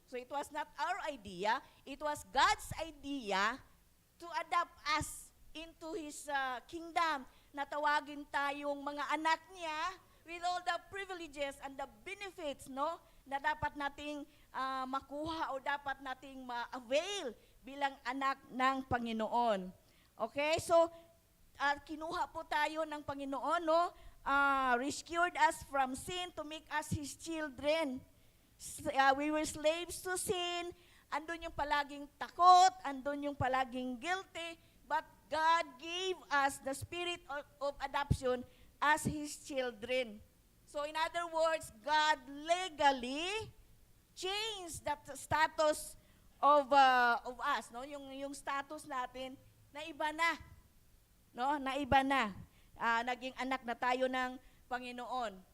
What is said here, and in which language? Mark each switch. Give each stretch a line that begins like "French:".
English: So it was not our idea, it was God's idea to adopt us into His kingdom,
Filipino: na tawagin tayong mga anak niya
English: with all the privileges and the benefits, no,
Filipino: na dapat nating makuha o dapat nating ma-avail bilang anak ng Panginoon.
English: Okay?
Filipino: So, kinuha po tayo ng Panginoon, no?
English: Rescued us from sin to make us His children. We were slaves to sin.
Filipino: Andun yung palaging takot, andun yung palaging guilty,
English: but God gave us the spirit of adoption as His children. So in other words, God legally changed that status of us, no?
Filipino: Yung status natin na iba na, no? Na iba na. Naging anak na tayo ng Panginoon.